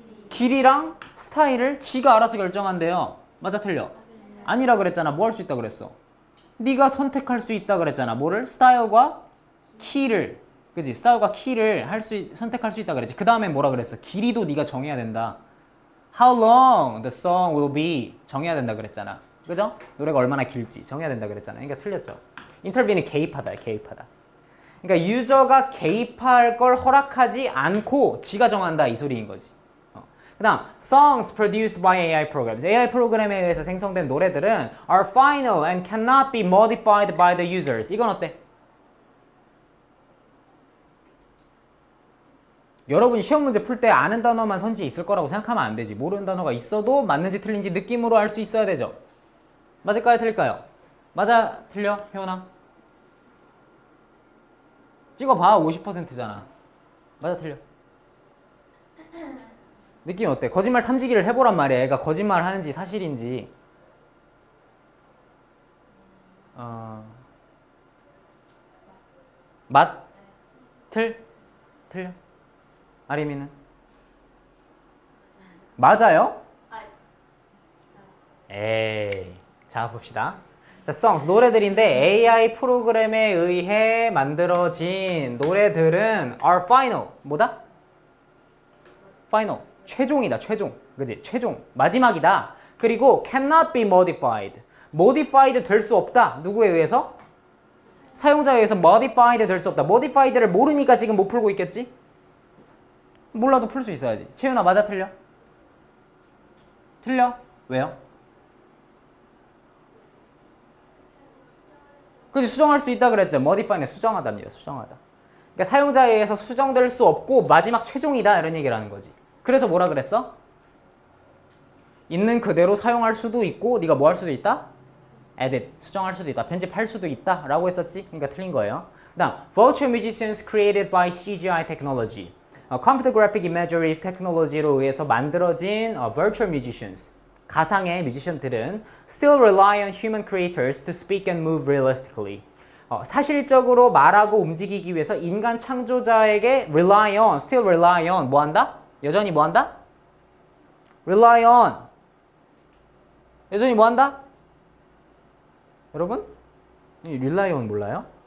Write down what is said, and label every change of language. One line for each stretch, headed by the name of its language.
Korean: 길이랑 스타일을 지가 알아서 결정한대요. 맞아 틀려? 아니라 그랬잖아. 뭐 할 수 있다 그랬어? 네가 선택할 수 있다 그랬잖아. 뭐를? 스타일과 키를. 그지? 스타일과 키를 선택할 수 있다 그랬지. 그 다음에 뭐라 그랬어? 길이도 네가 정해야 된다.
English: How long the song will be.
Korean: 정해야 된다 그랬잖아. 그죠? 노래가 얼마나 길지 정해야 된다 그랬잖아. 그러니까 틀렸죠. 인터뷰는 개입하다. 개입하다. 그러니까 유저가 개입할 걸 허락하지 않고 지가 정한다 이 소리인 거지. 그 다음
English: songs produced by AI programs.
Korean: AI 프로그램에 의해서 생성된 노래들은
English: are final and cannot be modified by the users.
Korean: 이건 어때? 여러분이 시험 문제 풀 때 아는 단어만 선지 있을 거라고 생각하면 안 되지. 모르는 단어가 있어도 맞는지 틀린지 느낌으로 알 수 있어야 되죠. 맞을까요? 틀릴까요? 맞아? 틀려? 혜원아? 찍어봐. 50%잖아. 맞아? 틀려? 느낌이 어때? 거짓말 탐지기를 해보란 말이야. 애가 거짓말 하는지 사실인지. 맞? 틀려? 아리미는? 맞아요? 에이. 자, 봅시다. 자, songs, 노래들인데 AI 프로그램에 의해 만들어진 노래들은
English: are final.
Korean: 뭐다? final. 최종이다, 최종. 그지? 최종. 마지막이다. 그리고
English: cannot be modified.
Korean: modified 될 수 없다. 누구에 의해서? 사용자에 의해서 modified 될 수 없다. modified를 모르니까 지금 못 풀고 있겠지? 몰라도 풀 수 있어야지. 채윤아, 맞아, 틀려? 틀려? 왜요? 그지? 수정할 수 있다 그랬죠. modify는 수정하답니다. 수정하다. 그러니까 사용자에 의해서 수정될 수 없고 마지막 최종이다 이런 얘기를 하는 거지. 그래서 뭐라 그랬어? 있는 그대로 사용할 수도 있고 네가 뭐 할 수도 있다? edit, 수정할 수도 있다. 편집할 수도 있다 라고 했었지. 그러니까 틀린 거예요. 그 다음
English: virtual musicians created by CGI technology. Computer Graphic Imagery
Korean: 테크놀로지로 의해서 만들어진
English: virtual musicians.
Korean: 가상의 뮤지션들은
English: still rely on human creators to speak and move realistically.
Korean: 사실적으로 말하고 움직이기 위해서 인간 창조자에게
English: rely on, still rely on
Korean: 뭐 한다? 여전히 뭐 한다? rely on. 여전히 뭐 한다? 여러분? 이 rely on 몰라요?